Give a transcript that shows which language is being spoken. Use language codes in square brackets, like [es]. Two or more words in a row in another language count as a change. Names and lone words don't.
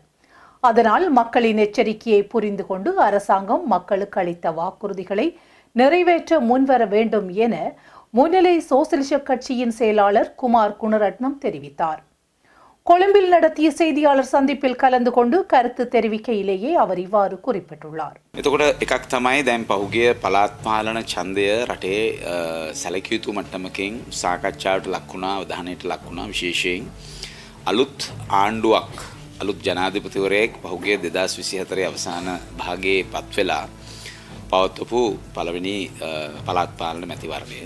[ta] அதனால் மக்களின் எச்சரிக்கையை புரிந்து கொண்டு அரசாங்கம் மக்களுக்கு அளித்த வாக்குறுதிகளை நிறைவேற்ற முன்வர வேண்டும் என முன்னிலை சோசலிச கட்சியின் செயலாளர் குமார் குணரட்னம் தெரிவித்தார். கொழும்பில் நடத்திய செய்தியாளர் சந்திப்பில் கலந்து கொண்டு கருத்து தெரிவிக்கையிலேயே அவர் இவ்வாறு குறிப்பிட்டுள்ளார். [si] එතකොට එකක් තමයි දැන් පහුගිය පළාත් පාලන ඡන්දය රටේ සැලකිය යුතු මට්ටමකින් සාකච්ඡාවට ලක් වුණා, අවධානයට ලක් වුණා. විශේෂයෙන් අලුත් ආණ්ඩුවක්, අලුත් ජනාධිපතිවරයෙක් පහුගිය 2024 අවසාන භාගයේ පත් වෙලා පවත්වපු පළවෙනි පළාත් පාලන මැතිවරණය.